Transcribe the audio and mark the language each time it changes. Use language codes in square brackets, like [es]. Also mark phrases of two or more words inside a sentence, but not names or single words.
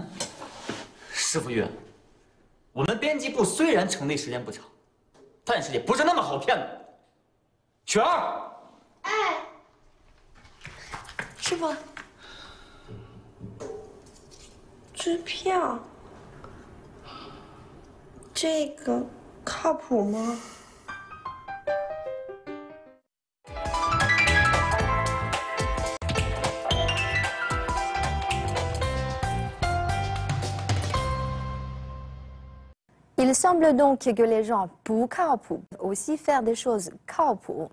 [zh] 师傅月，我们编辑部虽然成立时间不长，但是也不是那么好骗的。雪儿，哎，师傅，支票，这个靠谱吗？ [fr] Il semble donc que les gens pour 靠谱 aussi faire des choses 靠谱.